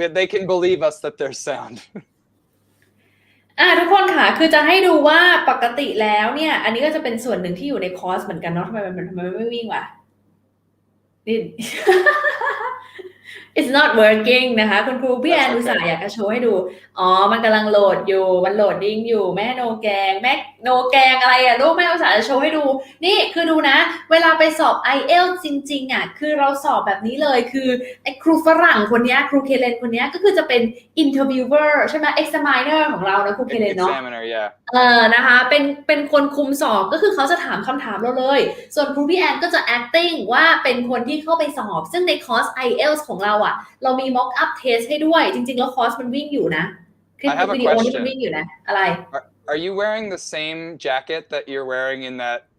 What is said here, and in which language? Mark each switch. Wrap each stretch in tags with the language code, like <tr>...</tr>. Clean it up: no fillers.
<en>They can believe us that there's sound.</en> <th>ทุกคนค่ะคือจะให้ดูว่าปกติแล้วเนี่ยอันนี้ก็จะเป็นส่วนหนึ่งที่อยู่ในคอร์สเหมือนกันเนาะทำไมไม่วิ่งวะนี่</th> <en>It's not working</en> <th>นะคะคุณครูพี่แอนอุตส่าห์อยากจะโชว์ให้ดูมันกำลังโหลดอยู่มันโหลดดิ้งอยู่แม่โนแกงอะไรลูกแม่อุตส่าห์จะโชว์ให้ดูนี่คือดูนะเวลาไปสอบ IELTS จริงๆคือเราสอบแบบนี้เลยคือไอ้ครูฝรั่งคนนี้ครูเคเลนคนนี้ก็คือจะเป็น interviewer ใช่ไหม examiner ของเรานะครูเคเลนเนาะ นะคะเป็นคนคุมสอบก็คือเขาจะถามคำถามเราเลยส่วนครูพี่แอนก็จะ acting ว่าเป็นคนที่เข้าไปสอบซึ่งในคอร์ส IELTS ของเราเรามี mock up test ให้ด้วยจริงๆแล้วคอร์สมันวิ่งอยู่นะคลิปวิดีโอนี่มันวิ่งอยู่นะอะไร</th> <en>Are you wearing the same jacket that you're wearing in that?</en>